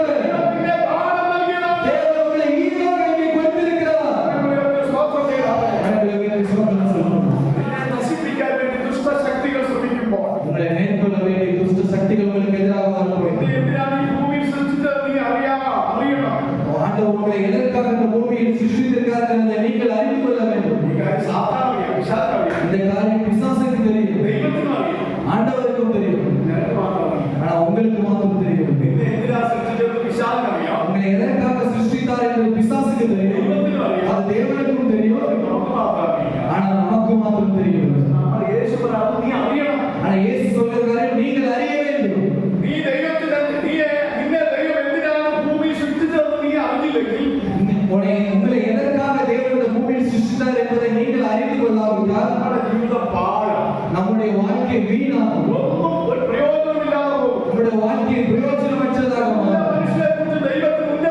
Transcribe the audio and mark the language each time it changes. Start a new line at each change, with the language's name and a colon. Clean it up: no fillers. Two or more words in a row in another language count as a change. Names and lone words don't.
Malayalam: നിന്നെ ദാനം നൽകിയതാണ്.
Tamil: தேவன் உங்களை ஈவாக இங்கே கொடுத்திருக்கிறார்.
Malayalam: ദൈവത്തിന് സ്തോത്രം ചെയ്യണം.
Tamil: ஆண்டவரே, சோதனை சொல்லணும்.
Malayalam: നിന്നെ നശിപ്പിക്കാൻ വേണ്ടി ദുഷ്ടശക്തികൾ ശ്രമിക്കുമ്പോൾ,
Tamil: உங்களை மேற்கொள்ள வேண்டிய துஷ்ட சக்திகள் உங்களுக்கு எதிராக வரும்போது,
Malayalam: നിന്നെ എന്തിനാണ് ഈ ഭൂമിയിൽ സൃഷ്ടിച്ചത് നീ അറിയണം.
Tamil: ஆண்டவர் உங்களை எதற்காக இந்த பூமியில் சிருஷ்டித்திருக்கிறார் என்பதை நீங்கள் அறிந்து கொள்ள வேண்டும்.
Malayalam: ഈ കാര്യം സാത്താനറിയാം, പിശാചറിയാം,
Tamil: இந்த காரியம் பிசாசுக்கு தெரியும்,
Malayalam: ദൈവത്തിനും അറിയാം.
Tamil: ஆண்டவருக்கும் தெரியும்.
Malayalam: നിനക്ക് മാത്രം അറിയാം.
Tamil: ஆனா உங்களுக்கு மாத்திரம் தெரியும்.
Malayalam: നിന്നെ എന്തിനാ സൃഷ്ടിച്ചത് പിശാചിനറിയാം.
Tamil: உங்களை எதற்காக சிருஷ்டித்தார் என்பது பிசாசுக்கு தெரியும்.
Malayalam: ദൈവത്തിനും അറിയാം.
Tamil: அது தேவனுக்கும் தெரியும்.
Malayalam: നമുക്ക് മാത്രം അറിയാം.
Tamil: ஆனா நமக்கு மாத்திரம் தெரியும்.
Malayalam: നമ്മൾ യേശുവിനാണ് നീ അറിയണം.
Tamil: ஆனா இயேசு சொல்லுகிறார், நீங்கள் அறிய வேண்டும்.
Malayalam: നീ ദൈവത്തിന്റെ നിന്നെ ദൈവം എന്തിനാണ് ഭൂമിയിൽ സൃഷ്ടിച്ചതെന്ന് നീ അറിഞ്ഞില്ലെങ്കിൽ,
Tamil: உங்களை எதற்காக தேவன் இந்த பூமியில் சிருஷ்டித்தார் என்பதை நீங்கள் அறிந்து கொள்ளாவிட்டால்
Malayalam: നമ്മുടെ ജീവിതം പാഴാണ്.
Tamil: நம்முடைய வாழ்க்கை வீணாகும்.
Malayalam: ഒന്നും ഒരു പ്രയോജനമില്ലാതെ പോകും.
Tamil: நம்முடைய வாழ்க்கை பிரயோஜனமற்றதாக மாறும்.
Malayalam: മനുഷ്യനെ കുറിച്ച് ദൈവം